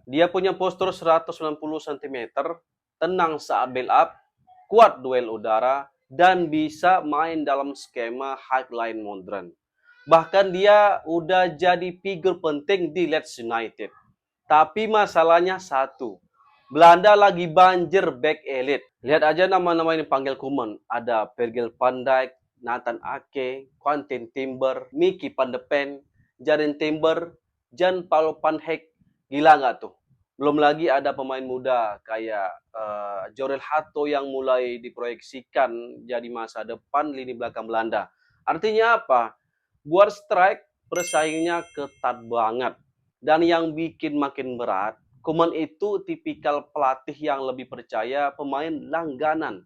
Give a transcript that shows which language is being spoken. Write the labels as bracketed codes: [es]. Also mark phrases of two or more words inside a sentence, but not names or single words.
[id] Dia punya postur 190 cm, tenang saat [en] build up, [id] kuat duel udara, dan bisa main dalam skema [en] high line [id] modern. Bahkan dia udah jadi figur penting di Leeds United. Tapi masalahnya satu, Belanda lagi banjir [en] back elite. [id] Lihat aja nama-nama yang dipanggil Koeman. Ada Virgil van Dijk, Nathan Ake, Quentin Timber, Mickey van de Ven, Jaren Timber, Jan Paul van Heek. Gila nggak tuh? Belum lagi ada pemain muda kayak Jorel Hato yang mulai diproyeksikan jadi masa depan lini belakang Belanda. Artinya apa? Buat strike persaingnya ketat banget. Dan yang bikin makin berat, Koeman itu tipikal pelatih yang lebih percaya pemain langganan.